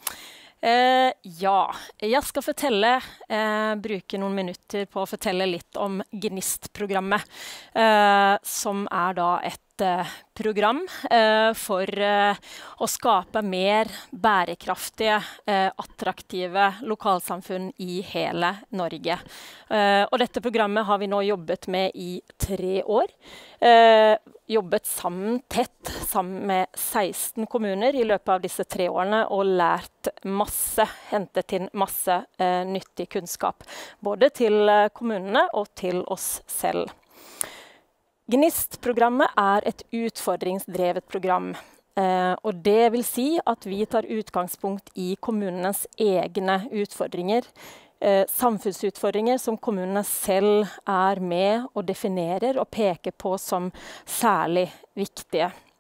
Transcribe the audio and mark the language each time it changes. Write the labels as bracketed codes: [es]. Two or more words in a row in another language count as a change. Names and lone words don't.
[sv] Ja, jag ska bruka några minuter på att fortelle lite om Gnist-programmet, som är då ett program för att skapa mer bärkraftiga, attraktiva lokalsamfunn i hela Norge. Och detta programmet har vi nu jobbat med i 3 år. [no] Jobbat tätt sammen med 16 kommuner i løpet av disse 3 årene og lært masse, hentet inn masse nyttig kunnskap, både til kommunene og til oss selv. Gnist-programmet er et utfordringsdrevet program, og det vil si at vi tar utgangspunkt i kommunenes egne utfordringer, samfunnsutfordringer som kommunene selv er med og definerer og peker på som særlig viktige.